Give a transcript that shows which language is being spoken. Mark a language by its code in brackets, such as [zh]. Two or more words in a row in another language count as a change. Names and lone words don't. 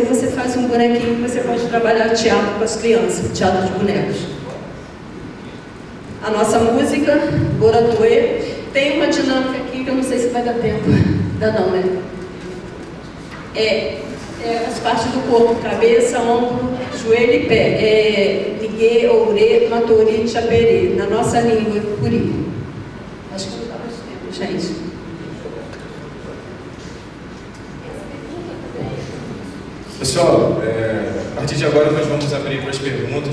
[pt] Você faz um bonequinho que você pode trabalhar teatro com as crianças, teatro de bonecos. A nossa música, Boratuê, tem uma dinâmica aqui que eu não sei se vai dar tempo. Dá não, né? As partes do corpo, cabeça, ombro, joelho e pé. [prr] Liguê, ourê, matori, chaperê. [pt] Na nossa língua, puri. Acho que não dá mais tempo, gente. Pessoal, a partir de agora nós vamos abrir para as perguntas.